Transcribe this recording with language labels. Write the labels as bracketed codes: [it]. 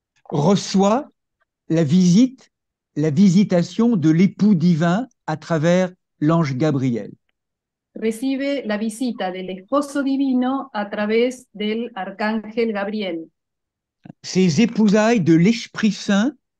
[fr] reçoit la visitation de l'époux divin à travers l'ange Gabriel. [es] Recibe la visita del esposo divino a través del arcángel Gabriel. [fr] Ces épousailles de l'Esprit Saint,